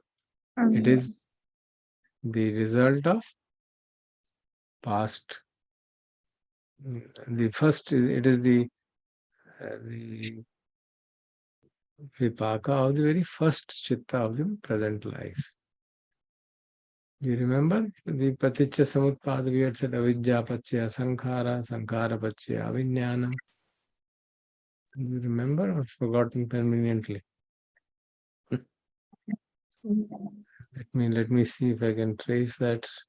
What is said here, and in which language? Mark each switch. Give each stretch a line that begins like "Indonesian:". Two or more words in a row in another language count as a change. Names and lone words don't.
English: It is the result of past. The first is, it is the vipaka of the very first chitta of the present life. You remember the paticca samutpada, we had said
Sanskrit: avidya pachya sankhara, sankhara pachya avinyana.
English: You remember or forgotten permanently? Let me see if I can trace that.